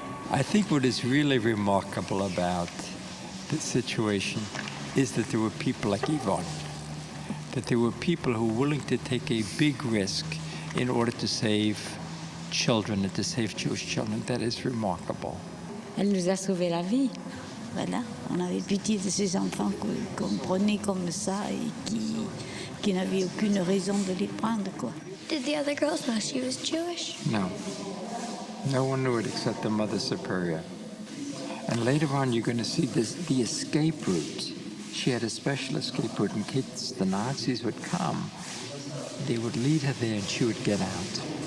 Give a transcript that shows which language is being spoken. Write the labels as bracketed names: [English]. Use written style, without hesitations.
[English] I think what is really remarkable about this situation is that there were people like Yvonne, that there were people who were willing to take a big risk in order to save children and to save Jewish children. That is remarkable. [French] Elle nous a sauvé la vie. Voilà, on avait pitié de ces enfants qu'on prenait comme ça et qui n'avaient aucune raison de les prendre, quoi. [English] Did the other girls know she was Jewish? No. No one knew it except the Mother Superior. And later on, you're going to see the escape route. She had a special escape route in case the Nazis would come. They would lead her there and she would get out.